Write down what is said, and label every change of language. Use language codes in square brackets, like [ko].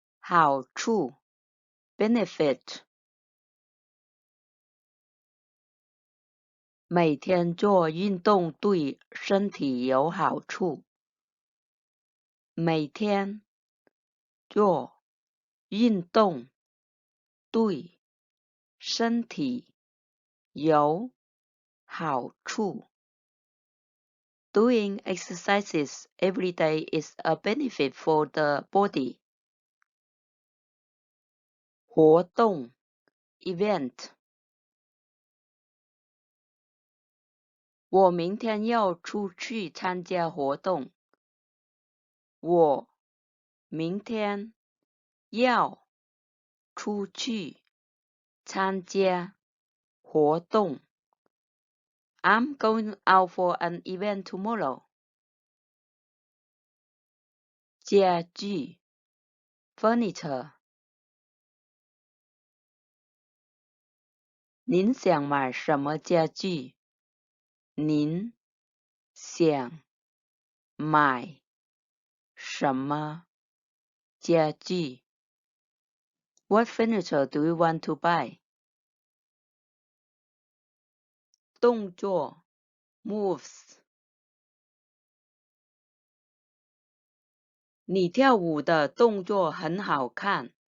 [zh] 好处 [en] benefit [zh] 每天做运动对身体有好处。每天做运动对身体有好处。 [en] Doing exercises every day is a benefit for the body. [zh] 活动 [en] event [zh] 我明天要出去参加活动。我明天要出去参加活动。 [en] I'm going out for an event tomorrow. [zh] 家具 [en] furniture [zh] 您想买什么家具？您想买什么家具？ [en] What furniture do you want to buy? [zh] 动作 [en] moves [zh] 你跳舞的动作很好看。